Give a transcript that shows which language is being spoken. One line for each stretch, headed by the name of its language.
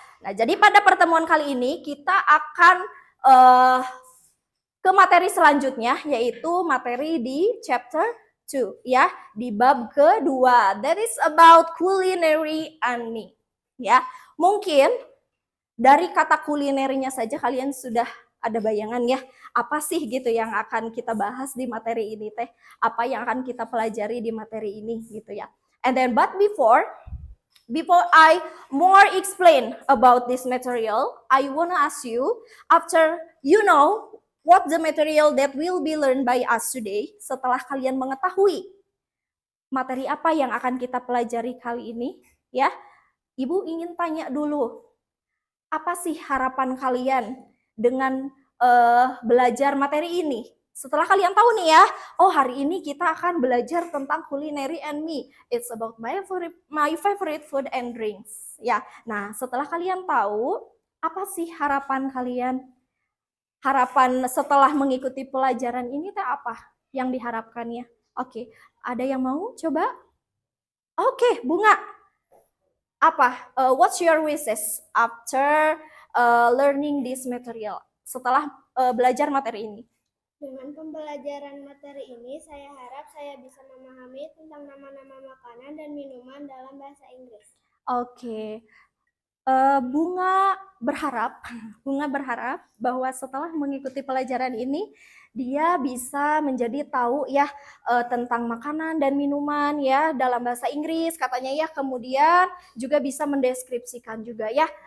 Indonesian: Nah, jadi pada pertemuan kali ini kita akan ke materi selanjutnya, yaitu materi di chapter 2 ya, di bab kedua.
English: That is about culinary and me ya.
Indonesian: Mungkin dari kata kulinerinya saja kalian sudah ada bayangan ya, apa sih gitu yang akan kita bahas di materi ini teh, apa yang akan kita pelajari di materi ini gitu ya.
English: And then but before I more explain about this material, I wanna ask you, after you know what the material that will be learned by us today,
Indonesian: setelah kalian mengetahui materi apa yang akan kita pelajari kali ini, ya, Ibu ingin tanya dulu, apa sih harapan kalian dengan belajar materi ini? Setelah kalian tahu nih ya, oh hari ini kita akan belajar tentang
English: culinary and me. It's about my favorite food and drinks.
Indonesian: Ya, nah setelah kalian tahu, apa sih harapan kalian? Harapan setelah mengikuti pelajaran ini teh apa yang diharapkannya? Oke, ada yang mau coba? Oke, Bunga. Apa?
English: What's your wishes after learning this material?
Indonesian: Setelah belajar materi ini? Dengan pembelajaran materi ini, saya harap saya bisa memahami tentang nama-nama makanan dan minuman dalam bahasa Inggris. Oke. Bunga berharap bahwa setelah mengikuti pelajaran ini dia bisa menjadi tahu ya tentang makanan dan minuman ya dalam bahasa Inggris katanya ya, kemudian juga bisa mendeskripsikan juga ya.